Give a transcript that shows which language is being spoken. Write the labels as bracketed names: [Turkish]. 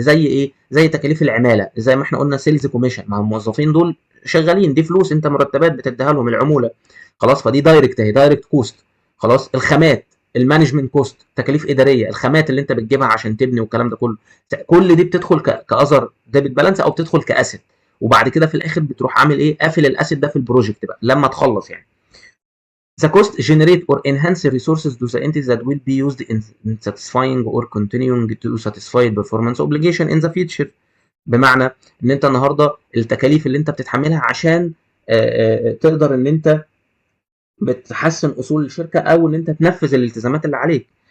[Arabic] زي ايه؟ زي تكاليف العماله، زي ما احنا قلنا سيلز كوميشن، ما هم الموظفين دول شغالين، دي فلوس انت مرتبات بتديها لهم، العموله، خلاص، فدي دايركت اهي، دايركت كوست. خلاص، الخامات، المانجمنت كوست، تكاليف اداريه، الخامات اللي انت بتجيبها عشان تبني والكلام ده كله، كل دي بتدخل كاذر ديبت بالانس او بتدخل كاسيت. وبعد كده في الاخر بتروح عامل ايه، قافل الاسيت ده في البروجكت بقى لما تخلص يعني. [English] The cost generate or enhance resources to the entities that will be used in satisfying or continuing to satisfy performance obligation in the future. [Arabic] بمعنى ان انت النهارده التكاليف اللي انت بتتحملها عشان تقدر ان انت بتحسن اصول الشركه او ان انت تنفذ الالتزامات اللي عليك.